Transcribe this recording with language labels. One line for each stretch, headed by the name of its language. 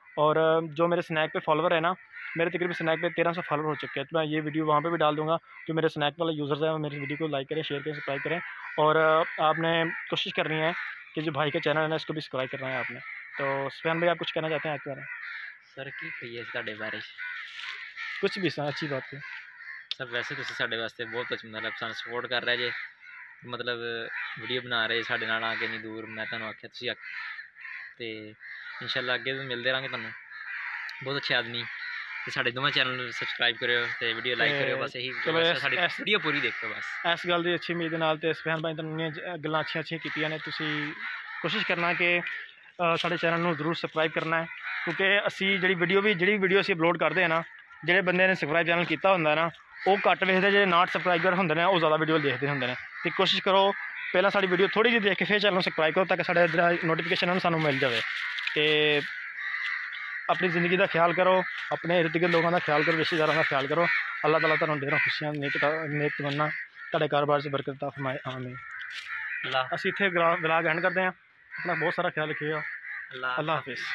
Hindi: और जो मेरे स्नैक पे फॉलोवर है ना, मेरे तकरीबन स्नैक पे 1300 फॉलोवर हो चुके हैं। तो मैं ये वीडियो वहाँ पे भी डाल दूँगा। जो मेरे स्नैक वाले यूज़र्स हैं वो मेरी वीडियो को लाइक करें, शेयर करें, सब्सक्राइब करें। और आपने कोशिश करनी है कि जो भाई का चैनल है ना, इसको भी सब्सक्राइब करना है आपने। तो सुफियान भाई, आप कुछ कहना चाहते हैं आपके बारे में? सर की कही है
Punjabi: ਤੁਹਾਡੇ ਬਾਰੇ
Hindi: कुछ भी सर, अच्छी बात है सर।
Punjabi: वैसे ਤੁਸੀਂ ਸਾਡੇ ਵਾਸਤੇ ਬਹੁਤ ਅੱਛਾ, ਮਤਲਬ ਸਾਨੂੰ ਸਪੋਰਟ ਕਰ ਰਹੇ ਜੇ, ਮਤਲਬ ਵੀਡੀਓ ਬਣਾ ਰਹੇ ਸਾਡੇ ਨਾਲ ਆ ਕੇ ਨਹੀਂ ਦੂਰ। ਮੈਂ ਤੁਹਾਨੂੰ ਆਖਿਆ ਤੁਸੀਂ ਤੇ ਇਨਸ਼ਾਅੱਲਾ ਅੱਗੇ ਵੀ ਮਿਲਦੇ ਰਹਾਂਗੇ ਤੁਹਾਨੂੰ। ਬਹੁਤ ਅੱਛੇ ਆਦਮੀ, ਤੇ ਸਾਡੇ ਦੋਵਾਂ ਚੈਨਲ ਨੂੰ ਸਬਸਕ੍ਰਾਈਬ ਕਰਿਓ ਤੇ ਵੀਡੀਓ ਲਾਈਕ ਕਰਿਓ। ਬਸ ਇਹੀ ਸਾਡੀ ਵੀਡੀਓ ਪੂਰੀ ਦੇਖਿਓ ਬਸ। ਇਸ ਗੱਲ ਦੀ ਅੱਛੀ ਉਮੀਦ ਨਾਲ। ਤੇ ਸੁਫਿਆਨ ਭਾਈ ਤੁਹਾਨੂੰ ਗੱਲਾਂ ਅੱਛੀਆਂ ਕੀਤੀਆਂ ਨੇ। ਤੁਸੀਂ ਕੋਸ਼ਿਸ਼ ਕਰਨਾ ਕਿ ਸਾਡੇ ਚੈਨਲ ਨੂੰ ਜ਼ਰੂਰ ਸਬਸਕ੍ਰਾਈਬ ਕਰਨਾ ਹੈ, ਕਿਉਂਕਿ ਅਸੀਂ ਜਿਹੜੀ ਵੀਡੀਓ ਅਸੀਂ ਅਪਲੋਡ ਕਰਦੇ ਹਾਂ ਨਾ, ਜਿਹੜੇ ਬੰਦੇ ਨੇ ਸਬਸਕ੍ਰਾਈਬ ਚੈਨਲ ਕੀਤਾ ਹੁੰਦਾ ਨਾ, ਉਹ ਘੱਟ ਵੇਖਦੇ, ਜਿਹੜੇ ਨਾਟ ਸਬਸਕ੍ਰਾਈਬਰ ਹੁੰਦੇ ਨੇ ਉਹ ਜ਼ਿਆਦਾ ਵੀਡੀਓ ਦੇਖਦੇ ਹੁੰਦੇ ਨੇ। ਤੇ ਕੋਸ਼ਿਸ਼ ਕਰੋ ਪਹਿਲਾਂ ਸਾਡੀ ਵੀਡੀਓ ਥੋੜੀ ਜਿਹੀ ਦੇਖ ਕੇ ਫਿਰ ਚੈਨਲ ਨੂੰ ਸਬਸਕ੍ਰਾਈਬ ਕਰੋ, ਤਾਂ ਕਿ ਸਾਡੇ ਇੱਧਰ ਨੋਟੀਫਿਕੇਸ਼ਨ ਸਾਨੂੰ ਮਿਲ ਜਾਵੇ।
Hindi: ਤੇ अपनी ज़िंदगी का ख्याल करो, अपने इर्द गिर्द लोगों का ख्याल करो, रिश्तेदारों का ख्याल करो। अल्लाह ताला तुहानू ढेरों खुशियां, नेक तमन्ना, तुहाडे कारोबार से बरकत अता फरमाए, आमीन।
Punjabi: असीं इत्थे
Hindi: व्लॉग एंड करते हैं। अपना बहुत सारा ख्याल रखिएगा। अल्लाह हाफिज़।